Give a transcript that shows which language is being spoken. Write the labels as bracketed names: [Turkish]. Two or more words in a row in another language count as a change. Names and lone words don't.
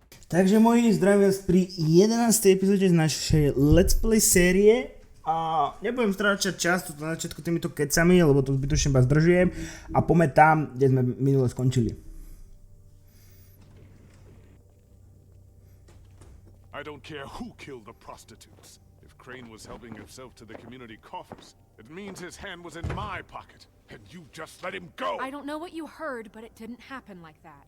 [Slovak] Takže moji zdravím vás pri 11. epizóde z našej [English] Let's Play [Slovak] série a nebudem stráčať čas tu na začiatku týmito kecami, lebo to zbytočne vás zdržujem a poďme tam, kde sme minule skončili. [English] I don't care who killed the prostitutes. If Crane was helping himself to the community coffers, it means his hand was in my pocket. And you just let him go! I don't know what you heard, but it didn't happen like that.